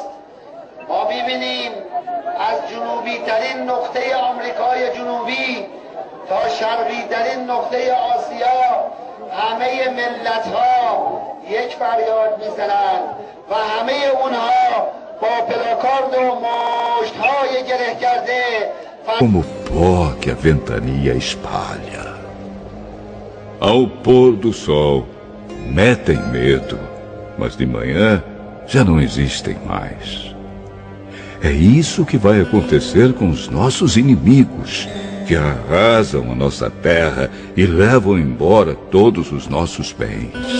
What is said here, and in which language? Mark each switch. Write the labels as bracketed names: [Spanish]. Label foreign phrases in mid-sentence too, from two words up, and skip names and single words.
[Persian] ما ببینیم از جنوبی ترین نقطه آمریکای جنوبی تا شرقی ترین نقطه آسیا همه ملت ها یک فریاد میزنند و همه اونها با پلاکارد و مشت های گره کرده [Portuguese] como pó que a ventania espalha. Ao pôr do sol, metem medo, mas de manhã já não existem mais. É isso que vai acontecer com os nossos inimigos, que arrasam a nossa terra e levam embora todos os nossos bens.